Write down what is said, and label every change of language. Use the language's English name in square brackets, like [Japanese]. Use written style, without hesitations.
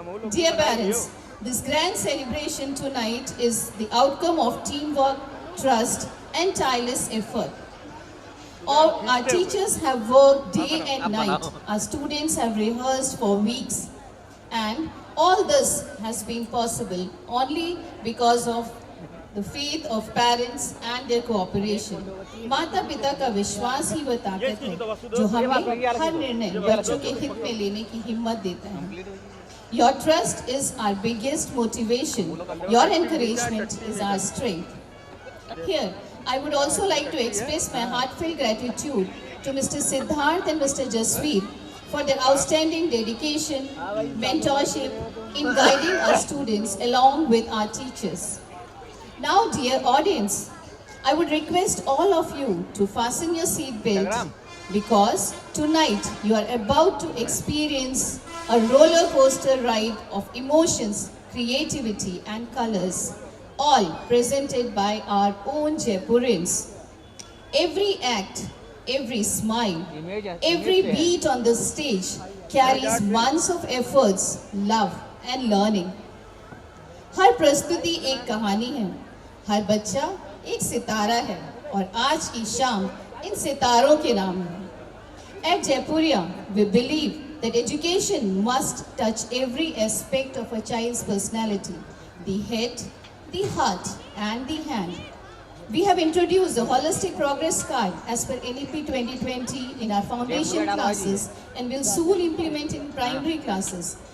[English] Dear parents, this grand celebration tonight is the outcome of teamwork, trust, and tireless effort. Our teachers have worked day and night. Our students have rehearsed for weeks. And all this has been possible only because of the faith of parents and their cooperation. [Hindi] माता पिता का विश्वास ही वह ताकत है जो हमें हर निर्णय बच्चों के हित में लेने की हिम्मत देता है. [English] Your trust is our biggest motivation. Your encouragement is our strength. Here, I would also like to express my heartfelt gratitude to Mr. Siddharth and Mr. Jasveer for their outstanding dedication, mentorship in guiding our students along with our teachers. Now, dear audience, I would request all of you to fasten your seat belt because tonight you are about to experience a roller coaster ride of emotions, creativity and colors, all presented by our own Jaipurians. Every act, every smile, every beat on the stage carries months of efforts, love and learning. [Hindi] हर प्रस्तुति एक कहानी है, हर बच्चा एक सितारा है और आज की शाम इन सितारों के नाम है. [English] At Jaipuria, we believe that education must touch every aspect of a child's personality, the head, the heart and the hand. We have introduced the Holistic Progress Card as per NEP 2020 in our foundation classes and will soon implement in primary classes.